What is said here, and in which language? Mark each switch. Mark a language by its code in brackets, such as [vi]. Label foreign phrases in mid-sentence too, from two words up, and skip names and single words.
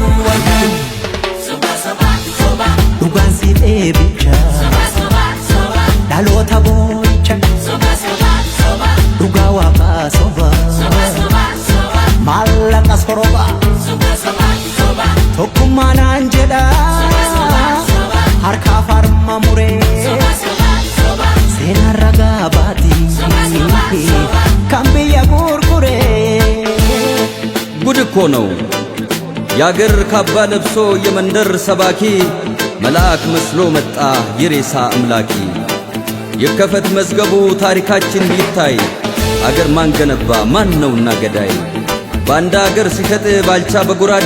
[om] Soba Dhugaan si dheebicha Dhaloota boo'icha Dhugaa waaqaa soba Maallaqa soroba Tokkummaa naan jedha Harka farma muree Seenaan ragaa baatii Kan biyya gurguree [am] ጉድ እኮ ነው ያገር ካባ ለብሶ የመንደር ሰባኪ መልአክ መስሎ መጣ የሬሳ አምላኪ የከፈት መዝገቡ ታሪካችን ይታይ አገር ማን ገነባ ማን ነውና ገዳይ ባንዳ አገር ሲሸጥ ባልቻ በጉራዴ